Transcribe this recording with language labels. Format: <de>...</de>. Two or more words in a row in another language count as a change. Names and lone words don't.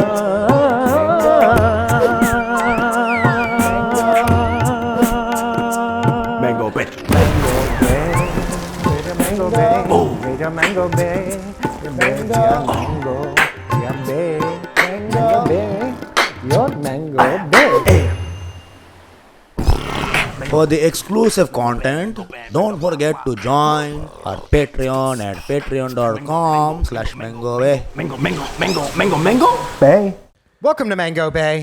<en>Mango Bay. Mango Bay, Mango Bay, Mango Bay, Mango Bay, your Mango Bay. For the exclusive content, don't forget to join our Patreon at patreon.com/mango. Mango. Bay. Welcome to Mango Bay.</en>